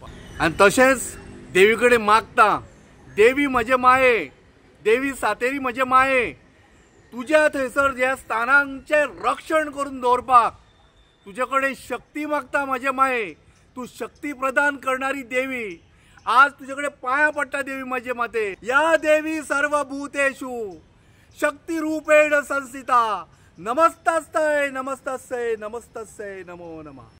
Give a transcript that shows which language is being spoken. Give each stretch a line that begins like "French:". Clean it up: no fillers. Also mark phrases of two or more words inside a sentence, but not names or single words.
Konkani: आनी तशेंच देवी कडेन मागता, देवी म्हजे माये, देवी सातेरी म्हजे माये, तुज्या थंयसर ह्या स्थानांचें रक्षण करून दवरपाक तुजे कडेन शक्ती मागता म्हजे माये. तूं शक्ती प्रदान करणारी देवी. आज तुजे कडेन पांयां पडटा देवी म्हजे माते.
Sanskrit: या देवी सर्वभूतेषु शक्ती रूपेण संस्थिता. नमस्तस्यै नमस्तस्यै नमस्तस्यै नमो नमः.